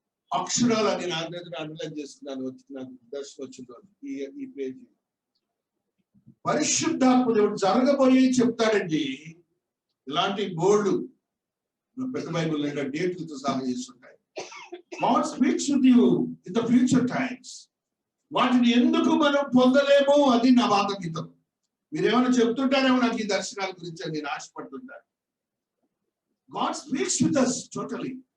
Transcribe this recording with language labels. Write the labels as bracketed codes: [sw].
[te] అక్షరాలు అని నా దగ్గర అండర్లైన్ చేసుకున్నాను. నాకు దర్శనం వచ్చింది ఈ పేజీ. పరిశుద్ధాత్మ దేవుడు జరగబోయే చెప్తాడండి. ఇలాంటి బోర్డు పెద్ద బైబిల్ డేట్లతో సహా చేస్తుంటాయి. [en] God speaks with you in the future times. [te] వాటిని ఎందుకు మనం పొందలేమో అది నా వాదగీతం. మీరేమైనా చెప్తుంటారేమో నాకు ఈ దర్శనాల గురించి నేను ఆశపడుతుంటాను. [en] God speaks with us totally.